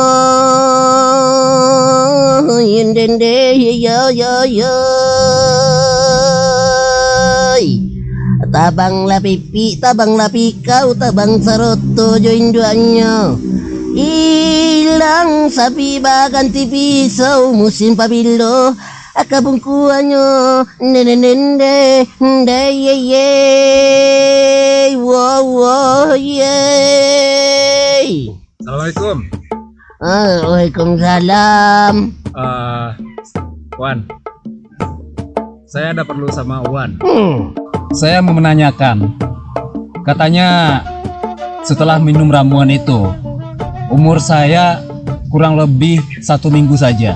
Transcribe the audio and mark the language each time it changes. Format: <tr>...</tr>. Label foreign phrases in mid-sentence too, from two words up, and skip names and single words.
<min>yendende yo yo yo tabang la pipi tabang la pikau tabang saroto join duanya ilang sapi baganti pisau musim pabilo akabungkuanyo nende ye ye wow wow ye.</min> <id>Assalamualaikum. Waalaikumsalam. Wan, saya ada perlu sama Wan. Saya mau menanyakan, katanya setelah minum ramuan itu umur saya kurang lebih 1 minggu saja.</id>